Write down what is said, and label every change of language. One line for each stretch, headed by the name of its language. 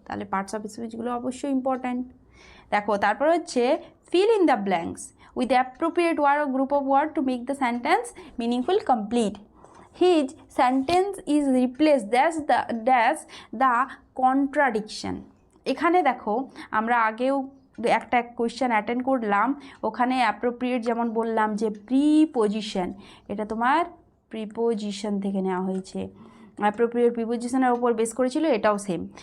Bangla: তাহলে parts of স্পিচগুলো অবশ্যই important. দেখো তারপর হচ্ছে,
English: Fill in the blanks with the appropriate word or group of word to make the sentence meaningful complete. His sentence is replaced dash the contradiction.
Bangla: এখানে দেখো, আমরা আগেও একটা কোয়েশ্চেন অ্যাটেন্ড করলাম, ওখানে অ্যাপ্রোপ্রিয়েট যেমন বললাম যে প্রিপোজিশন, এটা তোমার প্রিপোজিশন থেকে নেওয়া হয়েছে, অ্যাপ্রোপ্রিয়েট প্রিপোজিশনের ওপর বেস করেছিল, এটাও সেম।